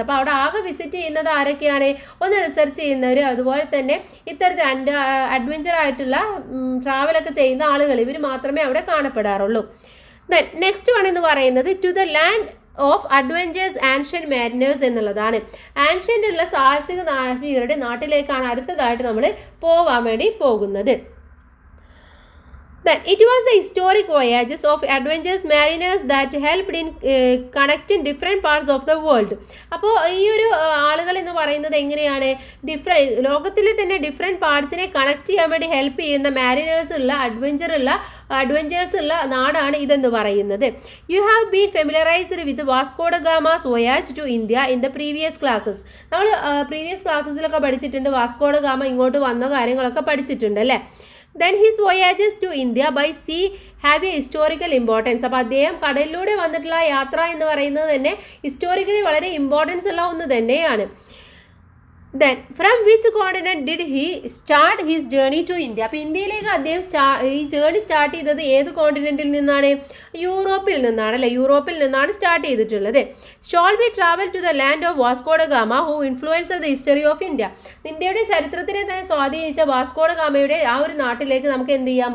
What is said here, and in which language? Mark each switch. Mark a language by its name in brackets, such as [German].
[Malayalam] അപ്പോൾ അവിടെ ആകെ വിസിറ്റ് ചെയ്യുന്നത് ആരൊക്കെയാണ്? ഒന്ന് റിസർച്ച് ചെയ്യുന്നവർ, അതുപോലെ തന്നെ ഇത്തരത്തിൽ അഡ്വഞ്ചർ ആയിട്ടുള്ള ട്രാവലൊക്കെ ചെയ്യുന്ന ആളുകൾ, ഇവർ മാത്രമേ അവിടെ കാണപ്പെടാറുള്ളൂ. [English] then next one [Malayalam] എന്ന് പറയുന്നത് [English] to the land of adventures ancient mariners [Malayalam] എന്നുള്ളതാണ്. ആൻഷ്യൻ്റ് ഉള്ള സാഹസിക നാവികരുടെ നാട്ടിലേക്കാണ് അടുത്തതായിട്ട് നമ്മൾ പോകാൻ വേണ്ടി പോകുന്നത്. [English] Then it was the historic voyages of adventurous mariners that helped in connecting different parts of the world. [Malayalam] അപ്പോൾ ഈ ഒരു ആളുകൾ എന്ന് പറയുന്നത് എങ്ങനെയാണ്? ലോകത്തിലെ തന്നെ ഡിഫറെൻറ്റ് പാർട്സിനെ കണക്ട് ചെയ്യാൻ വേണ്ടി ഹെൽപ്പ് ചെയ്യുന്ന മാരിനേഴ്സ് ഉള്ള അഡ്വഞ്ചേഴ്സ് ഉള്ള നാടാണ് ഇതെന്ന് പറയുന്നത്. [English] You have been familiarised with Vasco da Gama's voyage to India in the previous classes. [Malayalam] നമ്മൾ പ്രീവിയസ് ക്ലാസ്സസിലൊക്കെ പഠിച്ചിട്ടുണ്ട്, വാസ്കോ ഡ ഗാമ ഇങ്ങോട്ട് വന്ന കാര്യങ്ങളൊക്കെ പഠിച്ചിട്ടുണ്ട് അല്ലേ. [English] Then his voyages to India by sea have a historical importance. [Malayalam] അപ്പോൾ അദ്ദേഹം കടലിലൂടെ വന്നിട്ടുള്ള യാത്ര എന്ന് പറയുന്നത് തന്നെ ഹിസ്റ്റോറിക്കലി വളരെ ഇമ്പോർട്ടൻസ് ഉള്ള ഒന്ന് തന്നെയാണ്. [English] Then from which continent did he start his journey to India? [Malayalam] അപ്പോൾ ഇന്ത്യയിലേക്ക് അദ്ദേഹം ഈ ജേർണി സ്റ്റാർട്ട് ചെയ്തത് ഏത് കോണ്ടിനെൻറ്റിൽ നിന്നാണ്? യൂറോപ്പിൽ നിന്നാണ് അല്ലേ. യൂറോപ്പിൽ നിന്നാണ് സ്റ്റാർട്ട് ചെയ്തിട്ടുള്ളത്. [English] Shall we travel to the land of Vasco da Gama who influence the history of India. [Malayalam] ഇന്ത്യയുടെ ചരിത്രത്തിനെ തന്നെ സ്വാധീനിച്ച വാസ്കോ ഡ ഗാമയുടെ ആ ഒരു നാട്ടിലേക്ക് നമുക്ക് എന്ത് ചെയ്യാം?